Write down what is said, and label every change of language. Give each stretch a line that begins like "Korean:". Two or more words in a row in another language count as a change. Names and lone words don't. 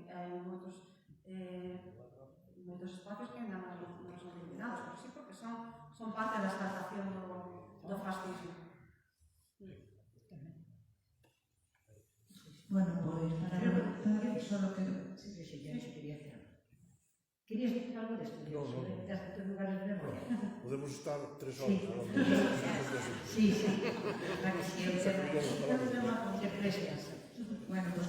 Galician: Hai moitos espacios que ainda non son eliminados, pero sí porque son parte da exaltación do fascismo. Bueno, pues para rematar, solo quero...
Spanish: Sí, quería hacer algo. ¿Querías decir algo de esto? No. De estos lugares de memoria. Podemos estar 3 Sí. horas. Sí, sí. Para que siempre se precias. Bueno, pues